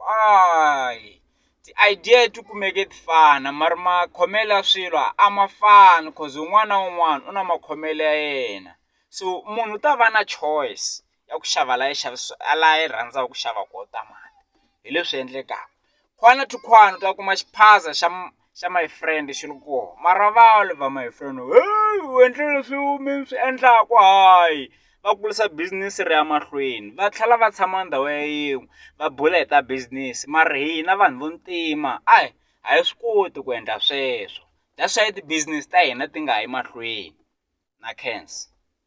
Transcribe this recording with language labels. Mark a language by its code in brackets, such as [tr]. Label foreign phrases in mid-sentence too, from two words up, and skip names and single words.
[ts] Ti-idea ti kumeke ti fana mara makhomelo ya swilo a ma fani cause un'wana na un'wana u na makhomelo ya yena. So munhu u ta va na choice ya ku xava la yi rhandzaka ku xava koho tamati hi leswi endlekaka. Khwana to khwana u ta kuma xiphaza xa [en] my friend [ts] xi ri koho mara va [en] my friend [ts] u endle leswi mi swi endlaku hayi va kulisa business ri ya mahlweni va tlhela va tshama ndhawu ya yin'we va bula hi ta business mara hina vanhu vo ntima a hi swi koti ku endla sweswo [en] that's why [ts] ti-business ta hina ti nga yi mahlweni na khensa.